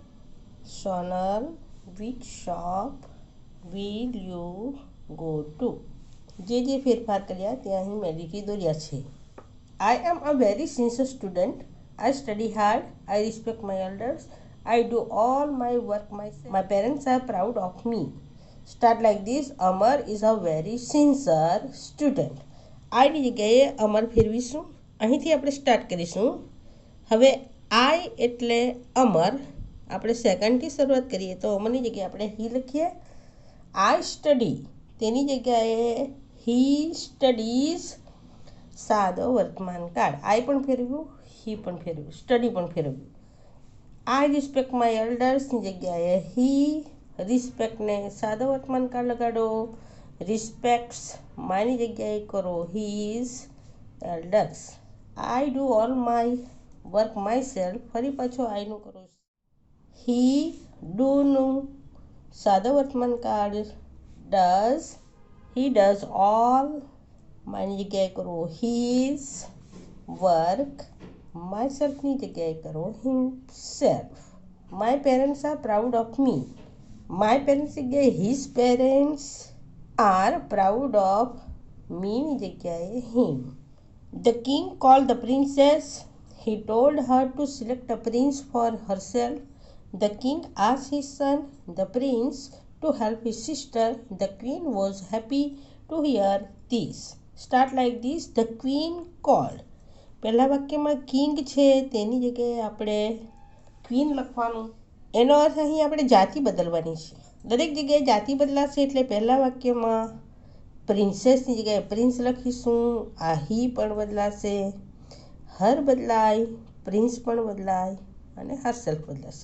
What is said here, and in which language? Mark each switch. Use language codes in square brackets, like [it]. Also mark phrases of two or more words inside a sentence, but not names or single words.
[en] Sonal, which shop will you go to? [gu] જે ફેરફાર કર્યા તે અહીં મેં લીટી દોર્યા છે. [en] I am a very sincere student. I study hard. I respect my elders. I do all my work myself. My parents are proud of me. Start like this. Amar is a very sincere student. [gu] I ની જગ્યાએ અમર ફેરવીશું. અહીંથી આપણે સ્ટાર્ટ કરીશું. હવે I એટલે અમર. આપણે સેકન્ડથી શરૂઆત કરીએ તો અમરની જગ્યાએ આપણે he લખીએ. [en] I study [gu] તેની જગ્યાએ [en] he studies. [gu] સાદો વર્તમાન કાળ. I પણ ફેરવ્યું, he પણ ફેરવ્યું, સ્ટડી પણ ફેરવ્યું. [en] I respect my elders [gu] ની જગ્યાએ [en] he respectને [gu] સાદો વર્તમાન કાળ લગાડો. [en] respects my [gu] ની જગ્યાએ કરો [en] his elders. I do all my work myself. [gu] ફરી પાછો I નું કરો. [en] he do [gu] નું સાદો વર્તમાન કાળ does. [en] he does all my [gu] ની જગ્યાએ કરો [en] his work. [gu] myself ની જગ્યાએ કરો himself. [en] my parents are proud of me. my parents જગ્યાએ his parents are proud of me [gu] ની જગ્યાએ [en] him. the king called the princess. he told her to select a prince for herself. the king asked his son, the prince, to help his sister. the queen was happy to hear this. Start like this. The queen called. [gu] પહેલા વાક્યમાં કિંગ છે તેની જગ્યાએ આપણે ક્વીન લખવાનું. એનો અર્થ અહીં આપણે જાતિ બદલવાની છે. દરેક જગ્યાએ જાતિ બદલાશે એટલે પહેલા વાક્યમાં પ્રિન્સેસની જગ્યાએ પ્રિન્સ લખીશું. આ હી પણ બદલાશે, હર બદલાય, પ્રિન્સ પણ બદલાય અને હરસેલ્ફ બદલાશે.